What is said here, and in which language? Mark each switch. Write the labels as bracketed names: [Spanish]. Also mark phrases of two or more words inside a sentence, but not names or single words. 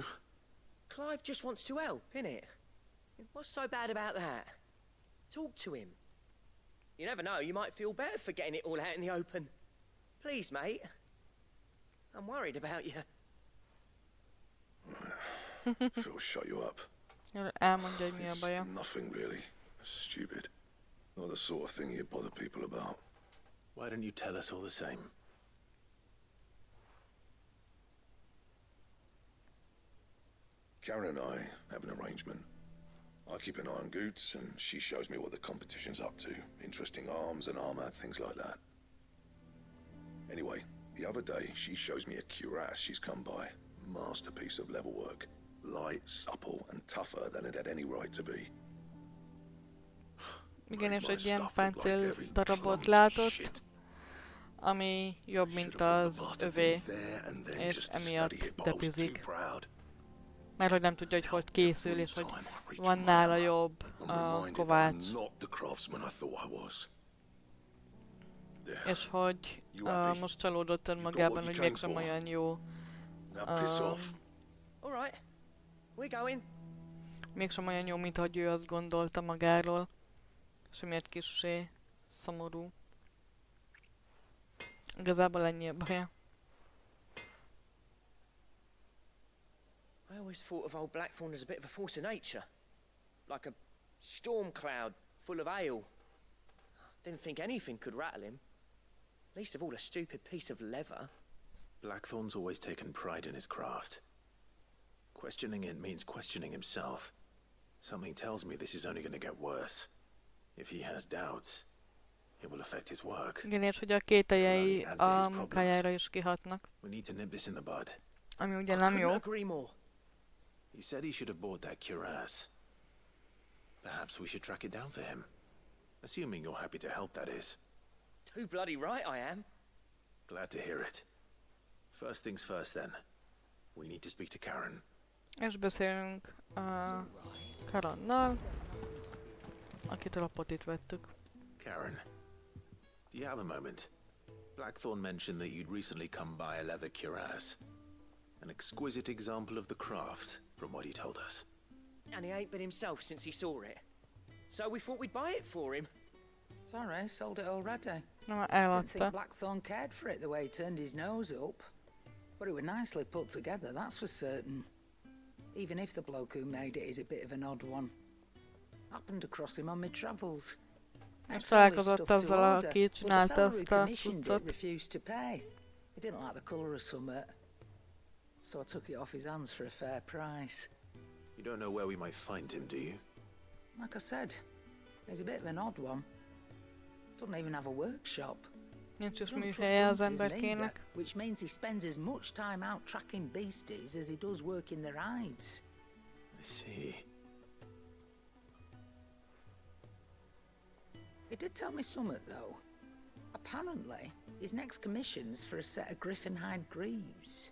[English] Clive just wants to help, innit? What's so bad about that? Talk to him. You never know, you might feel better for getting it all out in the open. Please, mate. I'm worried about you. Phil shut you up. [Hungarian] Elmondja, hogy mi a [English] It's [Hungarian] baja. [English] nothing really. Stupid. Not the sort of thing you bother people about. Why don't you tell us all the same? Karen and I have an arrangement. I keep an eye on Goots, and she shows me what the competition's up to. Interesting arms and armor, things like that. Anyway, the other day, she shows me a cuirass she's come by. Masterpiece of level work. Light, supple, and tougher than it had any right to be. [Hungarian] Igen, és egy ilyen páncél darabot látott, ami jobb, mint az övé, és emiatt depizik. Mert hogy nem tudja, hogy készül, és hogy van nála jobb a kovács. És hogy most csalódott önmagában, hogy mégsem olyan jó. Mégsem olyan jó, mint ahogy ő azt gondolta magáról. És emiatt kissé szomorú. Igazából ennyi a baja. [English] I always thought of old Blackthorn as a bit of a force of nature. Like a storm cloud full of hail. Didn't think anything could rattle him. Least of all a stupid piece of leather. Blackthorn's always taken pride in his craft. Questioning it means questioning himself. Something tells me this is only going to get worse. If he has doubts, It will affect his work. [Hungarian] Igen, és hogy a kételjei a munkájára is kihatnak. [English] We need to nip this in the bud. [Hungarian] Ami ugye nem jó. [English] He said he should have bought that cuirass. Perhaps we should track it down for him. Assuming you're happy to help, that is. Too bloody right I am. Glad to hear it. First things first, then. We need to speak to Karen. [Hungarian] És beszélünk Karannal, akitől a potit vettük. [English] Karen, do you have a moment? Blackthorn mentioned that you'd recently come by a leather cuirass. An exquisite example of the craft, from what he told us. And he ain't been himself since he saw it. So we thought we'd buy it for him. Sorry, sold it already. No, Didn't think Blackthorn cared for it the way he turned his nose up. But it was nicely put together, that's for certain. Even if the bloke who made it is a bit of an odd one. Happened across him on my travels. [Hungarian] Találkozott azzal, aki csinálta azt a cuccot. [English] Refused to pay. He didn't like the colour of summit. So I took it off his hands for a fair price. You don't know where we might find him, do you? Like I said, he's a bit of an odd one. Doesn't even have a workshop. [Hungarian] Nincs is műhelye az emberkének. [English] Which means he spends as much time out tracking beasties as he does working the rides. I see. He did tell me something, though. Apparently, his next commission's for a set of griffin hide greaves.